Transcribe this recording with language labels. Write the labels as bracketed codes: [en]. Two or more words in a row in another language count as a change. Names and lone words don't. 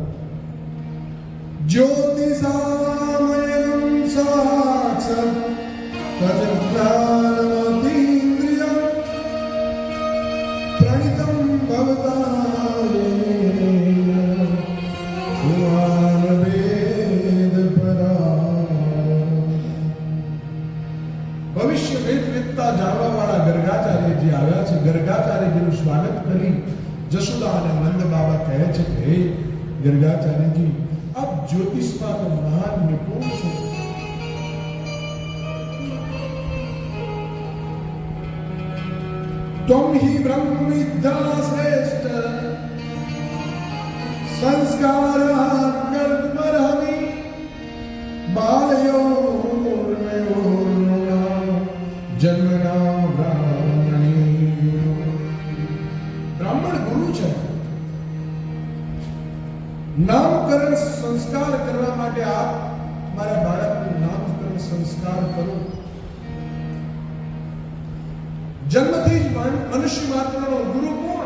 [sa] જ્યોતિષામયં સાક્ષાત તજ્ઞાનમતીન્દ્રિયં પ્રણિતં ભવતાયેન ભુવાન વેદ પરાં. [gu] ભવિષ્ય વેદતા જાણવા વાળા ગર્ગાચાર્યજી આવ્યા છે. ગર્ગાચાર્યજીનું સ્વાગત કરી જશોદા અને નંદ બાબા કહે છે કે હે ગર્ગાચાર્યજી, આપ જ્યોતિષમાં તો મહાન નિપુણ છો. [sa] त्वं हि ब्रह्मविद्या श्रेष्ठ संस्कारान् कर्तुमर्हसि बालयोर्मयोर्नृणां जन्मना ब्राह्मणे. [gu] બ્રાહ્મણ ગુરુ છે. નામકરણ સંસ્કાર કરવા માટે આપ મારા બાળકનું નામકરણ સંસ્કાર કરો. જન્મથી જ મનુષ્ય માત્રનો ગુરુ કોણ?